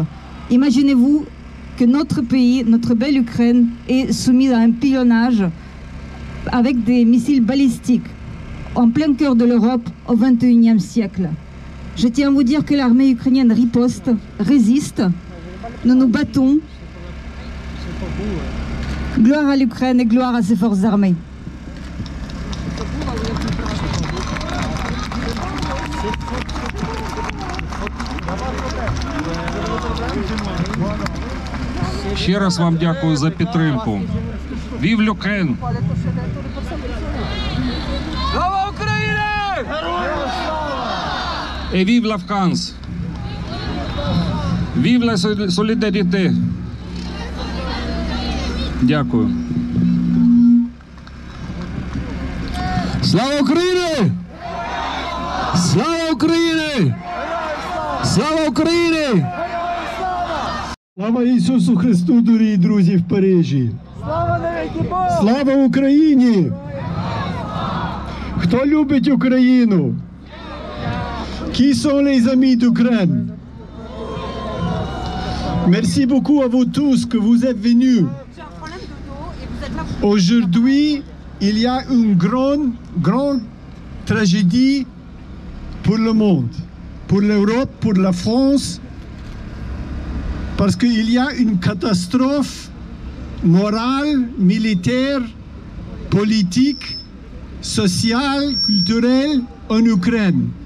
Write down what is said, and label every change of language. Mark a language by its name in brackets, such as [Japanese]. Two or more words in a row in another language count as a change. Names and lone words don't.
[French] Imaginez-vous que notre pays, notre belle Ukraine, est soumise à un pilonnage avec des missiles balistiques en plein cœur de l'Europe au XXIe siècle. Je tiens à vous dire que l'armée ukrainienne riposte, résiste. Nous nous battons. Gloire à l'Ukraine et gloire à ses forces armées. [Ukrainian] Ще раз вам дякую за підтримку. [French] Vive l'Ukraine! [Ukrainian] Слава Україні! Героям слава! [French] Et vive la France! Vive la solidarité! [Ukrainian] Дякую. Слава Україні! Слава Україні! Слава Україні! Слава Ісусу Христу, дорогі друзі в Парижі! Слава Україні! Хто любить Україну? [French] Qui sont les amis d'Ukraine? Merci beaucoup à vous tous que vous êtes venus. Aujourd'hui, il y a une grande tragédie pour le monde, pour l'Europe, pour la France, parce qu'il y a une catastrophe morale, militaire, politique, sociale, culturelle en Ukraine.